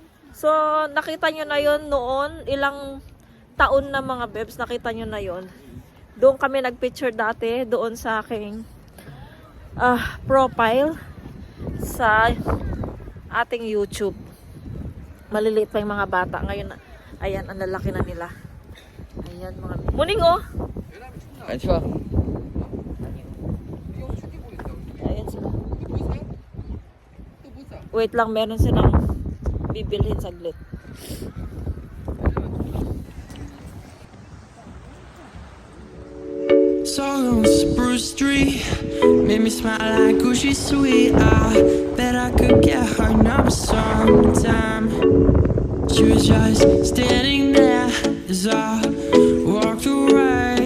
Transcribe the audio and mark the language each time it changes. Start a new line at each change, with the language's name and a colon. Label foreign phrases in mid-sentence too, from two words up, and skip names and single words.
Filipino: So, nakita nyo na yun noon, ilang taon na mga bebs, nakita nyo na yun. Doon kami nagpicture dati, doon sa aking profile sa ating YouTube. Maliliit pa yung mga bata. Ngayon, ayan, ang lalaki na nila. Ayan, mga... Muning, oh!
Korean: 안 추워.
Filipino: Ayan sila. Wait lang, meron silang bibilhin saglit.
English: Saw on Spruce Street, made me smile like Gucci sweet. I bet I could get her number sometime. She was just standing there as I walked away.